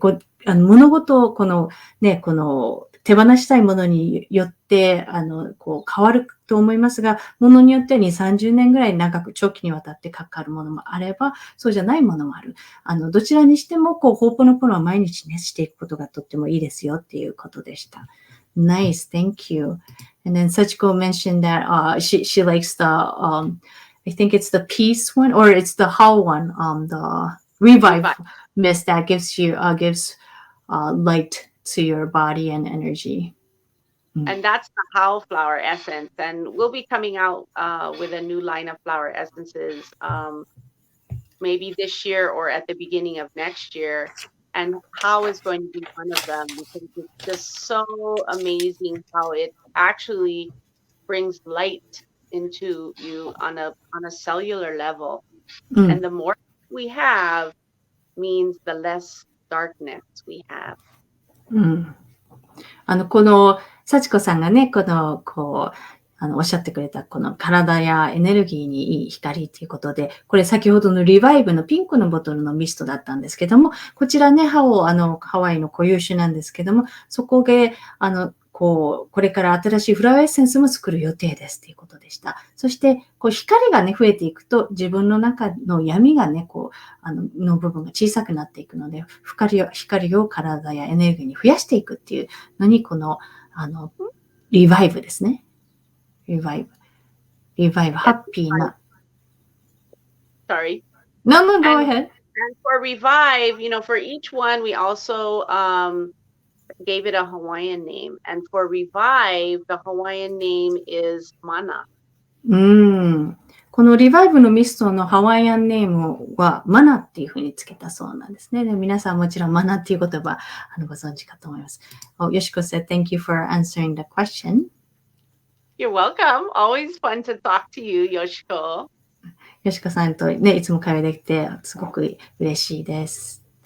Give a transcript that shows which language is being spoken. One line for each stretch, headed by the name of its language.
Japanese: で、物事を手放したいものによって、変わると思いますが、ものによっては2、30年ぐらい長く長期にわたってかかるものもあれば、そうじゃないものもある。どちらにしても、ホーポノポノは毎日ね、していくことがとってもいいですよっていうことでした。
English: Nice, thank you. And then Sachiko mentioned that she likes the I think it's the peace one, or it's the how one, the revive mist that gives light to your body and energy. And that's the how flower essence. And we'll be coming out with a new line of flower essences maybe this year or at the beginning of next year. And how is going to be one of them, because it's just so amazing how it actually brings light into you on a cellular level. And the more we have means the less darkness we have.
Japanese: この幸子さんがね、おっしゃってくれた、この体やエネルギーにいい光っていうことで、これ先ほどのリバイブのピンクのボトルのミストだったんですけども、こちらね、ハワイの固有種なんですけども、そこで、これから新しいフラワーエッセンスも作る予定ですということでした。そして、光がね、増えていくと、自分の中の闇がね、の部分が小さくなっていくので、光を体やエネルギーに増やしていくっていうのに、リバイブですね。リバイブ、ハッピーな。
English: Sorry. No, go ahead. And for revive, for each one, we also gave it a Hawaiian name. And for revive, the Hawaiian name is Mana.
Japanese: このリバイブのミストのハワイアンネームはマナっていうふうにつけたそうなんですね。で、皆さんもちろんマナっていう言葉ご存知かと思います。
English: Yoshiko said, thank you for answering the question.You're welcome. Always fun to talk to you, Yoshiko.
Japanese: よしこさんとね、いつも会話できて、すごく嬉しいです。